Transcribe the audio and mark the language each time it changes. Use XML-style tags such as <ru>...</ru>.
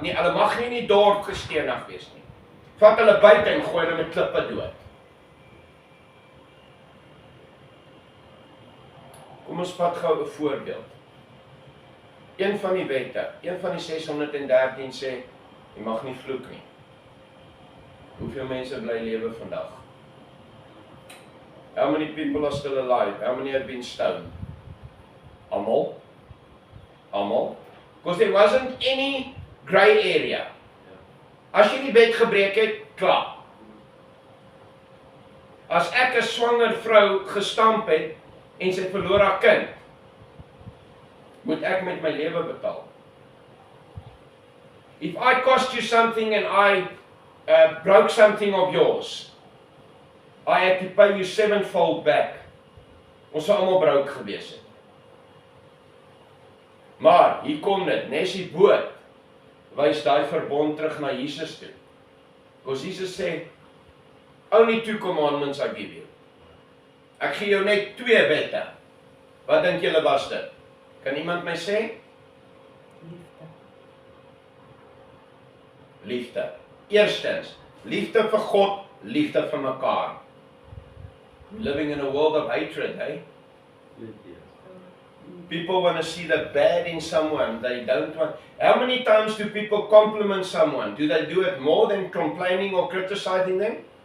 <af>Nee, hulle mag nie in die dorp gestenig wees nie. Vat hulle buite en gooi hulle met klippe dood. Kom ons vat gou 'n voorbeeld. Een van die wette, een van die 613 sê, jy mag nie vloek nie. Hoeveel mense bly lewe vandag?</af> <en>How many people are still alive? How many have been stoned? Almal? Because there wasn't any grey area.</en> <af>As jy die wet gebreek het, klaar. As ek 'n swanger vrou gestamp het en sy verloor haar kind, moet ek met my lewe betaal.</af> <en>If I cost you something and I broke something of yours, I had to pay you 7-fold back.</en> <af>Ons sou almal broke gewees het. Maar, hier kom dit, nes die boot, wys daai verbond terug na Jesus toe.</af> <en>Because Jesus sê, only 2 commandments I give you.</en> <af>Ek gee jou net 2 wette. Wat dink julle was dit? Kan iemand my sê? Liefde. Eerstens, liefde vir God, liefde vir mekaar.</af> <en>Living in a world of hatred, eh? People want to see the bad in someone. They don't want. How many times do people compliment someone? Do they do it more than complaining or criticizing them?</en>